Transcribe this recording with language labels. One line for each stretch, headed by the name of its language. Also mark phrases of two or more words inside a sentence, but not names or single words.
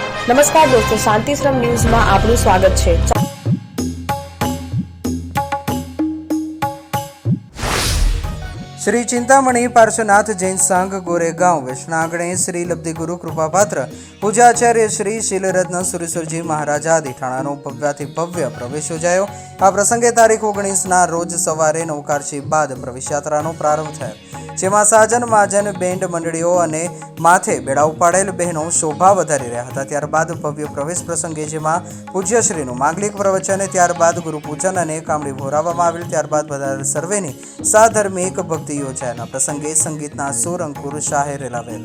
Gujarati: નમસ્કાર દોસ્તો, શાંતિશ્રમ ન્યૂઝમાં આપનું સ્વાગત છે। શ્રી ચિંતામણિ પાર્શ્વનાથ જૈન સંઘ ગોરેગાંવ વૈષ્ણાગણે શ્રી લબ્ધિ ગુરુ કૃપાપાત્ર પૂજાચાર્ય શ્રી શીલરત્ન સુરેશ્વરજી મહારાજા દિઠાણાનો ભવ્યાતિ ભવ્ય પ્રવેશ યોજાયો। આ પ્રસંગે તારીખ 19 રોજ સવારે નવકારચી બાદ પ્રવેશયાત્રાનો પ્રારંભ થયો, જેમાં સાજન માજન બેન્ડ મંડળીઓ અને માથે બેડા ઉપાડેલ બહેનો શોભા વધારી રહ્યા હતા। ત્યારબાદ ભવ્ય પ્રવેશ પ્રસંગે જેમાં પૂજ્યશ્રીનું માંગલિક પ્રવચન, ત્યારબાદ ગુરુપૂજન અને કામડી ભોરાવવામાં આવેલ। ત્યારબાદ બધા સર્વેની સાધર્મિક ભક્તિ યોજાયાના પ્રસંગે સંગીતના સુર અંકુર શાહે રેલાવેલ।